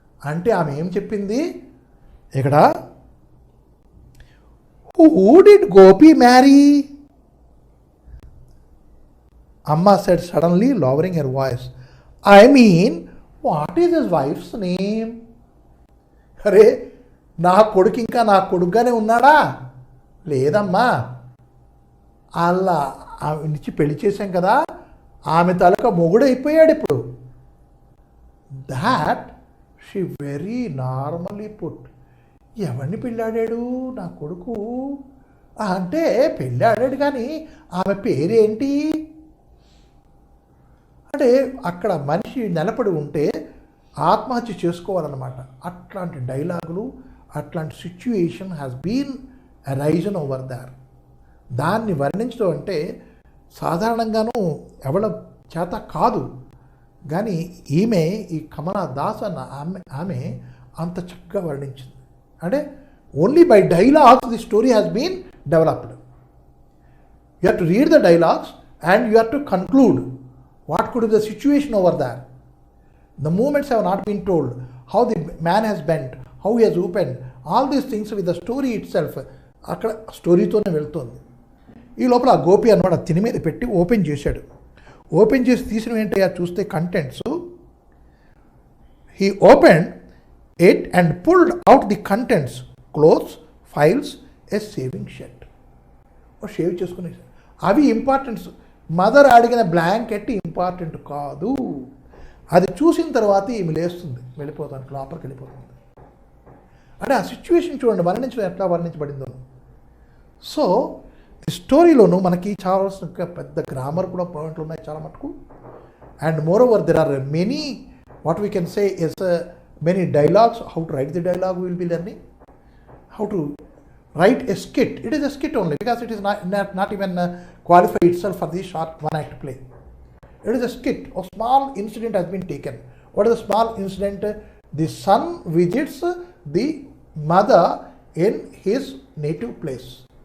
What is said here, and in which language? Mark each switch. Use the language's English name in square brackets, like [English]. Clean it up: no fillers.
[Telugu] అంటే ఆమె ఏం చెప్పింది ఇక్కడ? [English] Who did Gopi marry? Amma said suddenly, lowering her voice. I mean, what is his wife's name? [Telugu] అరే, నా కొడుకు ఇంకా నా కొడుకుగానే ఉన్నాడా? లేదమ్మా, అలా ఆమె నుంచి పెళ్లి చేశాం కదా, ఆమె తాలూకా మొగుడు అయిపోయాడు ఇప్పుడు. [English] That she very normally put. [Telugu] ఎవరిని పెళ్ళాడాడు నా కొడుకు అంటే? పెళ్ళాడాడు కానీ ఆమె పేరేంటి అంటే అక్కడ మనిషి నిలబడి ఉంటే ఆత్మహత్య చేసుకోవాలన్నమాట. అట్లాంటి డైలాగులు, అట్లాంటి [English] Situation has been arisen over there. [Telugu] దాన్ని వర్ణించడం అంటే సాధారణంగానూ ఎవడ చేత కాదు, కానీ ఈ కమలా దాస్ అన్న ఆమె అంత చక్కగా వర్ణించింది. [English] అంటే only by dialogues the story has been developed. You have to read the dialogues and you have to conclude what could be the situation over there. The movements have not been told, how the man has bent, how he has opened, all these things with the story itself [Telugu] అక్కడ స్టోరీతోనే వెళ్తుంది. ఈ లోపల ఆ గోపి అన్నమాట తిని మీద పెట్టి open చేశాడు. ఓపెన్ చేసి తీసిన ఏంటయ్యా చూస్తే contents. [English] He open it and pulled out the contents, clothes, files, a saving shirt. [Telugu] Shave చేసుకునే అవి ఇంపార్టెంట్స్. మదర్ అడిగిన బ్లాంకెట్ ఇంపార్టెంట్ కాదు. అది చూసిన తర్వాత ఈమె లేస్తుంది, వెళ్ళిపోతాను, లోపలికి వెళ్ళిపోతుంది. అంటే ఆ సిచ్యువేషన్ చూడండి వర్ణించడం ఎట్లా వర్ణించబడిందో. సో ఈ స్టోరీలోనూ మనకి చాలా పెద్ద గ్రామర్ కూడా పాయింట్లు ఉన్నాయి చాలా మటుకు. [English] And more over there are many what we can say is many dialogues. How to write the dialogue will be learning, how to write a skit. It is a skit only because it is not even qualify itself for the short one-act play. It is a skit. A small incident has been taken. What is the small incident? The son visits the mother in his native place.